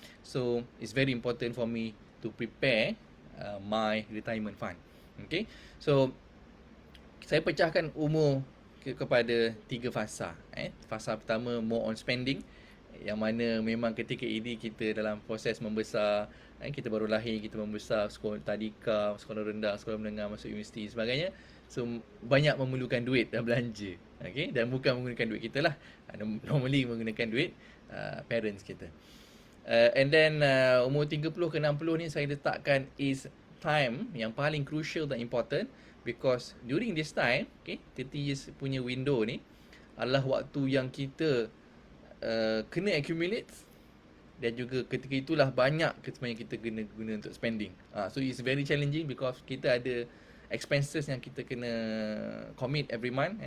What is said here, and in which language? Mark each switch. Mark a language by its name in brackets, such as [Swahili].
[English] So it's very important for me to prepare my retirement fund. [Malay] Okay, so saya pecahkan umur kepada 3 fasa. Fasa pertama [English] more on spending, [Malay] yang mana memang ketika ini kita dalam proses membesar, kita baru lahir, kita membesar, sekolah tadika, sekolah rendah, sekolah menengah, masuk universiti sebagainya. So banyak memerlukan duit dan belanja. Okay? Dan bukan menggunakan duit kita lah, normally menggunakan duit parents kita. [English] And then [Malay] umur 30 ke 60 ni saya letakkan is time yang paling crucial dan important, [English] because during this time, [Malay] okay, 30 years punya window ni adalah waktu yang kita kena accumulate dan juga ketika itulah banyak sebenarnya kita kena guna untuk spending. [English] So it's very challenging because [Malay] kita ada [English] expenses [Malay] yang kita kena [English] commit every month.